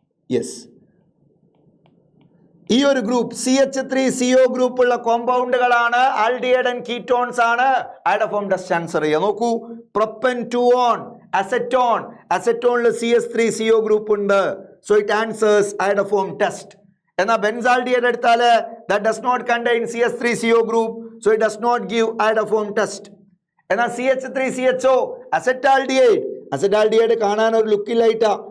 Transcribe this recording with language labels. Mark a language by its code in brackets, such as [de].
[ml] Yes, ഈ ഒരു group CH3CO ഗ്രൂപ്പുള്ള കോമ്പൗണ്ടുകളാണ് aldehyde and ketones ആണ് ഐഡോഫോം ടെസ്റ്റ് ആൻസർ ചെയ്യുക. നോക്കൂ, പ്രൊപ്പൻറ്റൂൺ, അസെറ്റോൺ. അസെറ്റോണിൽ CH3CO ഗ്രൂപ്പ് ഉണ്ട്. [en] So it answers iodoform test. [ml] എന്നാൽ ബെൻസാൾഡിഹൈഡ് എടുത്താൽ [en] that does not contain CH3CO group, so it does not give iodoform test. [ml] എന്നാൽ CH3CHO acetaldehyde. Acetaldehyde കാണാൻ ഒരു ലുക്കില്ലായിട്ടാ.